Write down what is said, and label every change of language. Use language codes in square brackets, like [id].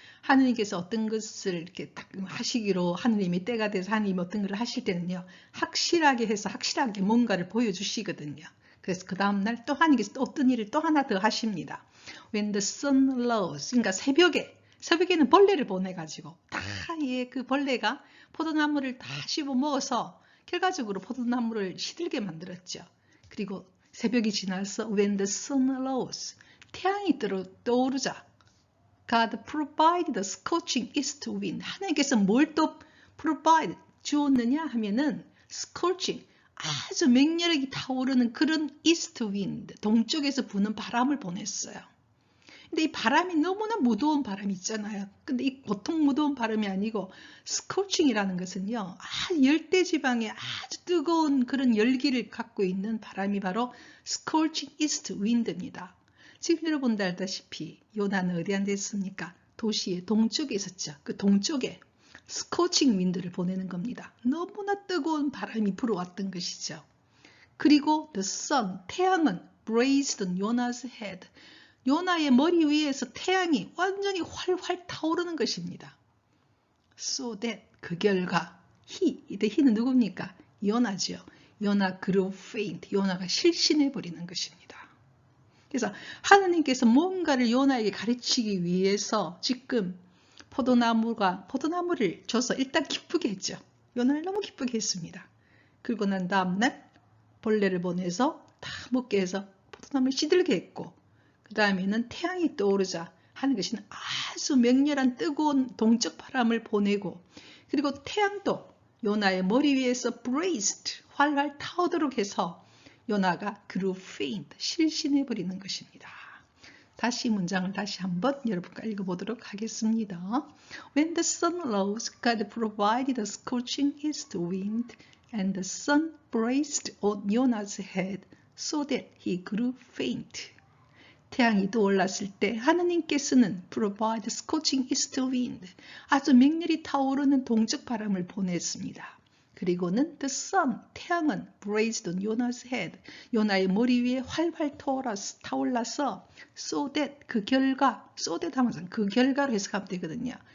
[ko] 하느님께서 어떤 것을 이렇게 딱 하시기로 하느님이 때가 돼서 하느님이 어떤 것을 하실 때는요, 확실하게 해서 확실하게 뭔가를 보여주시거든요. 그래서 그 다음날 또 하느님께서 또 어떤 일을 또 하나 더 하십니다. [en] When the sun rose, [ko] 그러니까 새벽에는 벌레를 보내가지고 다 그 벌레가 포도나무를 다 씹어 먹어서 결과적으로 포도나무를 시들게 만들었죠. 그리고 새벽이 지나서 [en] when the sun rose, [ko] 태양이 떠오르자 [en] God provided the scorching east wind. [ko] 하나님께서 뭘 또 provide 주었느냐 하면은 scorching, 아주 맹렬하게 타오르는 그런 east wind, 동쪽에서 부는 바람을 보냈어요. 근데 이 바람이 너무나 무더운 바람이 있잖아요. 근데 이 보통 무더운 바람이 아니고 스코칭이라는 것은요, 열대지방에 아주 뜨거운 그런 열기를 갖고 있는 바람이 바로 스코칭 이스트 윈드입니다. 지금 여러분들 알다시피 요나는 어디 앉아 있습니까? 도시의 동쪽에 있었죠. 그 동쪽에 스코칭 윈드를 보내는 겁니다. 너무나 뜨거운 바람이 불어왔던 것이죠. [en] 그리고 the sun, 태양은 blazed on Jonah's head. [ko] 요나의 머리 위에서 태양이 완전히 활활 타오르는 것입니다. [en] So that, [ko] 그 결과 이때 he는 누굽니까? 요나죠. 요나 [en] grew faint, [ko] 요나가 실신해버리는 것입니다. 그래서 하느님께서 뭔가를 요나에게 가르치기 위해서 지금 포도나무를 줘서 일단 기쁘게 했죠. 요나를 너무 기쁘게 했습니다. 그리고 난 다음날 벌레를 보내서 다 먹게 해서 포도나무를 시들게 했고, 그 다음에는 태양이 떠오르자 하는 것이 아주 맹렬한 뜨거운 동쪽 바람을 보내고, 그리고 태양도 요나의 머리 위에서 blazed, 활활 타오도록 해서 요나가 [en] grew faint, [ko] 실신해버리는 것입니다. 다시 문장을 다시 한번 여러분과 읽어보도록 하겠습니다. [en] When the sun rose, God provided a scorching east wind, and the sun blazed on Jonah's head, so that he grew faint. [ko] 태양이 떠올랐을 때 하느님께서는 [en] provide scorching east wind, [ko] 아주 맹렬히 타오르는 동쪽 바람을 보냈습니다. 그리고는 [en] the sun, [ko] 태양은 [en] blazed on Jonah's head, [ko] 요나의 머리 위에 활활 타올라서 [en] so that, [ko] 그 결과, so that 하면서 그 결과로 해석하면 되거든요.